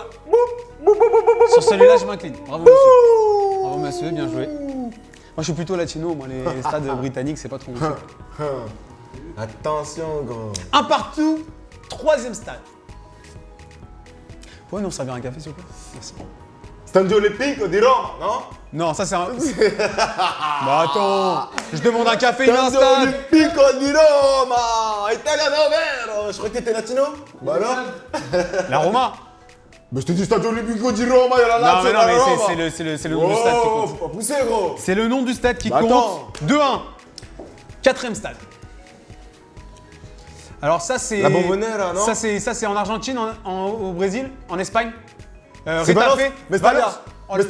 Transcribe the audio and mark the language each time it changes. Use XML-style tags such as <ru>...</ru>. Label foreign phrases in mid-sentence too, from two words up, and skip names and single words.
<fr>Sur celui-là, je m'incline. Bravo, monsieur. Bravo, monsieur, bien joué. Moi, je suis plutôt latino. Moi, les stades britanniques, c'est pas trop mon truc. Attention, gros. Un partout. Troisième stade. Vous pouvez nous servir un café, s'il vous plaît? Merci. Stadio Olimpico di Roma, non? Non, ça c'est un. Bah attends, je demande un café, il a un Stadio stade.</fr> <it>Olimpico di Roma. Italiano vero.</it> <fr>Je crois que t'étais latino. Bah alors? La Roma. Mais je te dis Stadio Olimpico di Roma, il y a la Non, Lazio, mais il y non, a la mais Roma. c'est le nom du stade qui Oh, compte. faut pas pousser, gros. C'est le nom du stade qui Bah, compte. attends. 2-1. Quatrième stade. Alors ça c'est. La Bombonera, non? Ça c'est en Argentine, au Brésil, en Espagne. C'est Valence. Retafe. Mestalla. Valence. Oh, le</fr>